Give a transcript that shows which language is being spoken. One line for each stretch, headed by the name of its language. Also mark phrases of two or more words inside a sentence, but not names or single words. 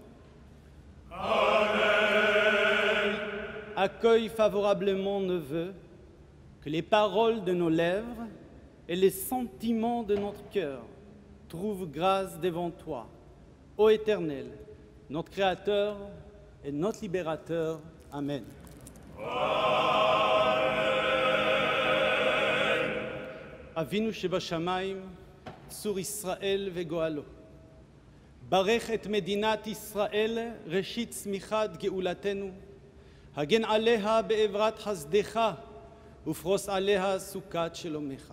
French: Amen. Accueille favorablement nos vœux, que les paroles de nos lèvres et les sentiments de notre cœur trouvent grâce devant toi, ô Éternel, notre Créateur et notre Libérateur. Amen.
Hebrew: אבינו שבשמיים, צור ישראל וגואלו. ברך את מדינת ישראל, ראשית צמיחת גאולתנו. הגן עליה בעברת חסדך, ופרוס עליה סוכת שלומך.